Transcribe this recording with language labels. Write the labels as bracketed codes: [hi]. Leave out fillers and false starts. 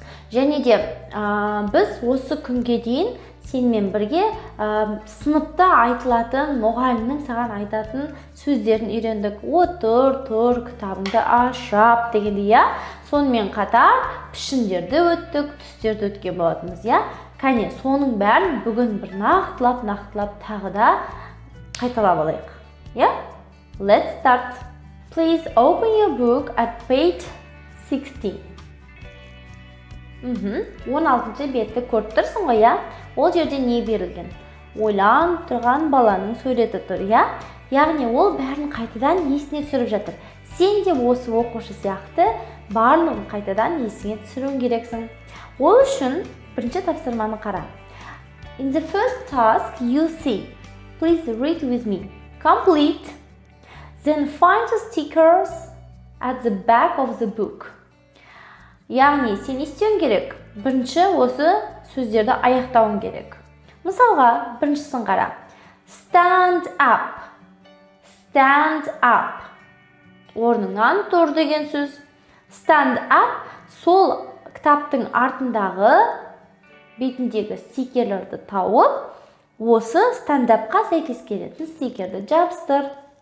[kk] Және де біз осы күнге дейін сенімен бірге сыныпта айтылатын, мұғалімнің саған айтатын сөздерін үйрендік. Тұр, кітабыңды ашап дегенде, сонымен қатар пішіндерді өттік, түстерді өткен болатынбыз, Кәне, соның бәрін бүгін бір нақтылап тағы да қайталап алайық. [en] Let's start. Please open your book at page 16. [kk] 16-шы бетті көріп тұрсың ғой, Ол жерде не берілген? Ойланып тұрған баланың суреті тұр, Яғни ол бәрін қайтадан есіне түсіріп жатыр. Сен де осы оқушы сияқты барлығын қайтадан есіңе түсіруің керексің. Ол үшін бірінші тапсырманы қара. [en] In the first task you see. Please read with me. Complete. Then find the stickers at the back of the book. [kk] Яғни сен істеуің керек. Бірінші осы сөздерді аяқтауың керек. Мысалға, біріншісін қара. [en] Stand up. Stand up. [kk] Орныңнан тұр деген сөз. Stand up сол кітаптың артындағы бетіндегі стикерлерді тауып, осы stand up-қа сәйкес келетін стикерді жабыстыр.